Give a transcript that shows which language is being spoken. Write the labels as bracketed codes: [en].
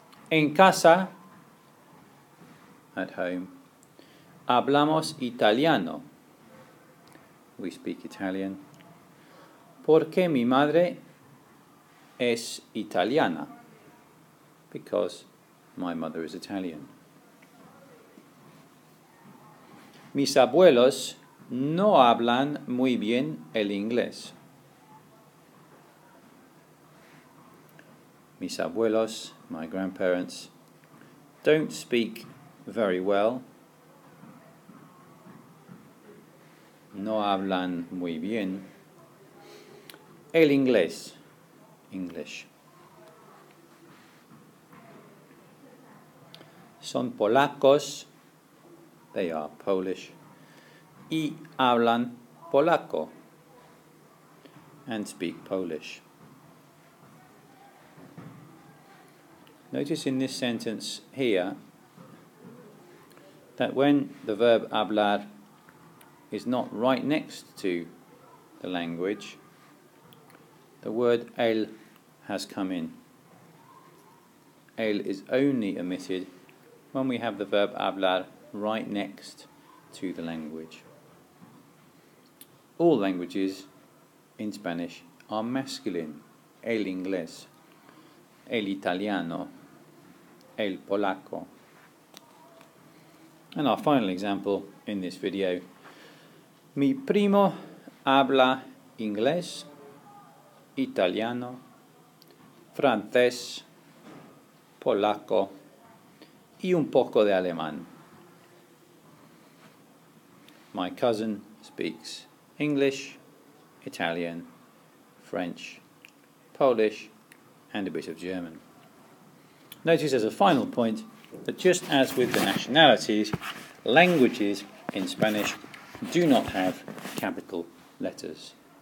[es] En casa, [en] at home, [es] hablamos italiano. [en] We speak Italian. [es] Porque mi madre es italiana. [en] Because my mother is Italian. [es] Mis abuelos no hablan muy bien el inglés. Mis abuelos, [en] my grandparents, don't speak very well. [es] No hablan muy bien el inglés, English. Son polacos, [en] they are Polish, [es] y hablan polaco, [en] and speak Polish. Notice in this sentence here that when the verb hablar is not right next to the language, the word el has come in. El is only omitted when we have the verb hablar right next to the language. All languages in Spanish are masculine. [es] El inglés, el italiano, el polaco. [en] And our final example in this video: [es] mi primo habla inglés, italiano, francés, polaco y un poco de alemán. [en] My cousin speaks English, Italian, French, Polish, and a bit of German. Notice as a final point that just as with the nationalities, languages in Spanish do not have capital letters.